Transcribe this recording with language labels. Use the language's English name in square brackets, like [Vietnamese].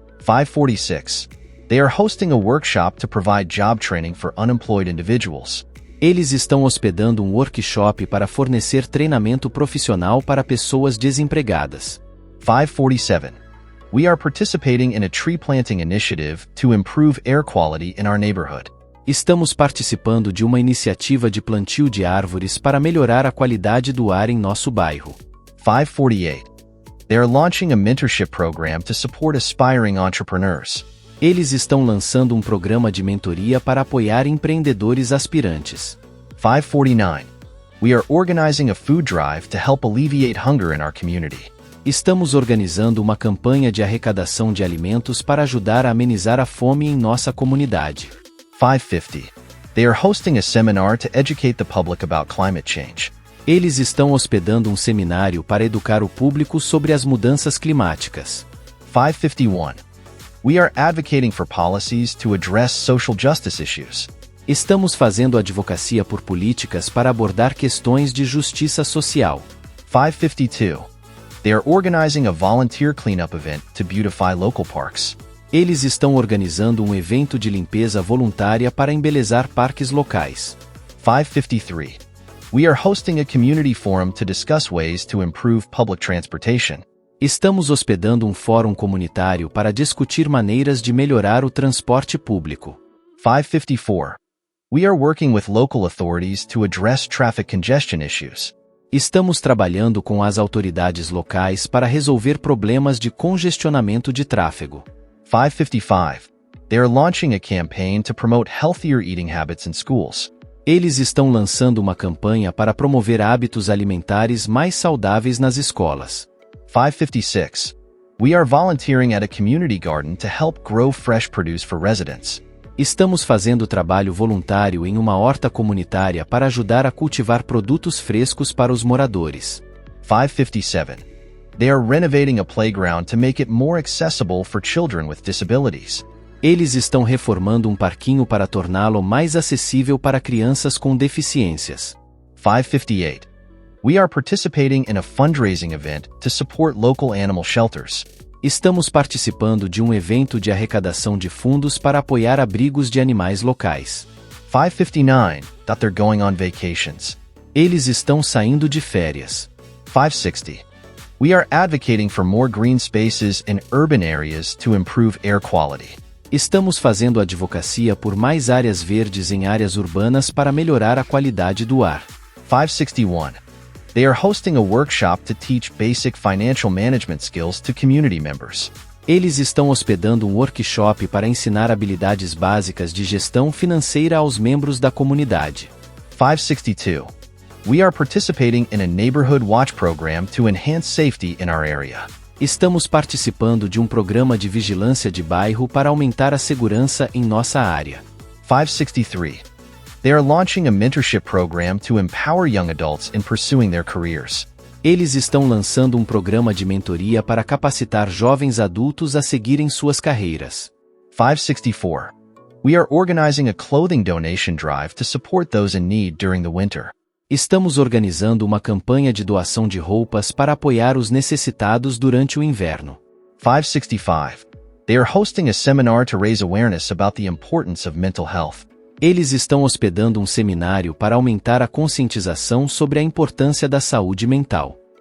[English] 546. They are hosting a workshop to provide job training for unemployed individuals. [Portuguese] Eles estão hospedando um workshop para fornecer treinamento profissional para pessoas desempregadas. [English] 547. We are participating in a tree planting initiative to improve air quality in our neighborhood. [Portuguese] Estamos participando de uma iniciativa de plantio de árvores para melhorar a qualidade do ar em nosso bairro. [English] 548. They are launching a mentorship program to support aspiring entrepreneurs. [Portuguese] Eles estão lançando um programa de mentoria para apoiar empreendedores aspirantes. [English] 549. We are organizing a food drive to help alleviate hunger in our community. [Portuguese] Estamos organizando uma campanha de arrecadação de alimentos para ajudar a amenizar a fome em nossa comunidade. [English] 550. They are hosting a seminar to educate the public about climate change. [Portuguese] Eles estão hospedando um seminário para educar o público sobre as mudanças climáticas. [English] 551. We are advocating for policies to address social justice issues. [Portuguese] Estamos fazendo advocacia por políticas para abordar questões de justiça social. [English] 552. They are organizing a volunteer cleanup event to beautify local parks. [Portuguese] Eles estão organizando um evento de limpeza voluntária para embelezar parques locais. [English] 553. We are hosting a community forum to discuss ways to improve public transportation. [Portuguese] Estamos hospedando um fórum comunitário para discutir maneiras de melhorar o transporte público. [English] 554. We are working with local authorities to address traffic congestion issues. [Portuguese] Estamos trabalhando com as autoridades locais para resolver problemas de congestionamento de tráfego. [English] 555. They are launching a campaign to promote healthier eating habits in schools. [Portuguese] Eles estão lançando uma campanha para promover hábitos alimentares mais saudáveis nas escolas. [English] 556. We are volunteering at a community garden to help grow fresh produce for residents. [Portuguese] Estamos fazendo trabalho voluntário em uma horta comunitária para ajudar a cultivar produtos frescos para os moradores. [English] 557. They are renovating a playground to make it more accessible for children with disabilities. [Portuguese] Eles estão reformando um parquinho para torná-lo mais acessível para crianças com deficiências. [English] 558. We are participating in a fundraising event to support local animal shelters. [Portuguese] Estamos participando de um evento de arrecadação de fundos para apoiar abrigos de animais locais. [English] 559. That they're going on vacations. [Portuguese] Eles estão saindo de férias. [English] 560. We are advocating for more green spaces in urban areas to improve air quality. [Portuguese] Estamos fazendo advocacia por mais áreas verdes em áreas urbanas para melhorar a qualidade do ar. [English] 561. They are hosting a workshop to teach basic financial management skills to community members. [Portuguese] Eles estão hospedando um workshop para ensinar habilidades básicas de gestão financeira aos membros da comunidade. [English] 562. We are participating in a neighborhood watch program to enhance safety in our area. [Portuguese] Estamos participando de um programa de vigilância de bairro para aumentar a segurança em nossa área. [English] 563. They are launching a mentorship program to empower young adults in pursuing their careers. [Portuguese] Eles estão lançando um programa de mentoria para capacitar jovens adultos a seguirem suas carreiras. [English] 564. We are organizing a clothing donation drive to support those in need during the winter. [Portuguese] Estamos organizando uma campanha de doação de roupas para apoiar os necessitados durante o inverno. [English] 565. They are hosting a seminar to raise awareness about the importance of mental health. [Portuguese] Eles estão hospedando um seminário para aumentar a conscientização sobre a importância da saúde mental.